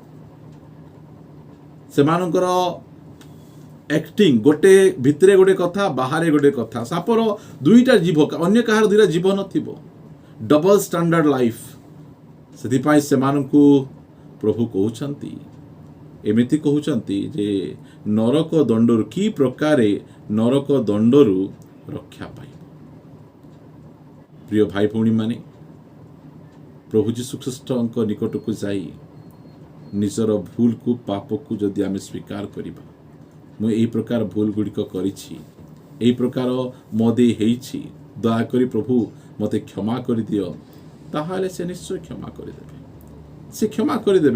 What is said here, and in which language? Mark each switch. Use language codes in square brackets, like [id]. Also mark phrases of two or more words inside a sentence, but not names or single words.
[or] ସେମାନଙ୍କର ଆକ୍ଟିଂ ଗୋଟେ ଭିତରେ ଗୋଟେ କଥା, ବାହାରେ ଗୋଟେ କଥା। ସାପର 2ଟା ଜିଭ, ଅନ୍ୟ କାହାର 2ଟା ଜିଭ ନଥିବ। [en] double standard life. [or] ସେଥିପାଇଁ ସେମାନଙ୍କୁ ପ୍ରଭୁ କହୁଛନ୍ତି ଏମିତି କହୁଛନ୍ତି ଯେ ନରକ ଦଣ୍ଡରୁ କି ପ୍ରକାରେ ନରକ ଦଣ୍ଡରୁ ରକ୍ଷା ପାଇବ। ପ୍ରିୟ ଭାଇ ଭଉଣୀ ମାନେ ପ୍ରଭୁ ଯୀଶୁ ଖ୍ରୀଷ୍ଟଙ୍କ ନିକଟକୁ ଯାଇ ନିଜର ଭୁଲକୁ ପାପକୁ ଯଦି ଆମେ ସ୍ୱୀକାର କରିବା, ମୁଁ ଏହି ପ୍ରକାର ଭୁଲ ଗୁଡ଼ିକ କରିଛି, ଏହି ପ୍ରକାର ମୋ ଦେଇ ହେଇଛି, ଦୟାକରି ପ୍ରଭୁ ମୋତେ କ୍ଷମା କରିଦିଅ, ତାହେଲେ ସେ ନିଶ୍ଚୟ କ୍ଷମା କରିଦେବେ। ସେ କ୍ଷମା କରିଦେବେ।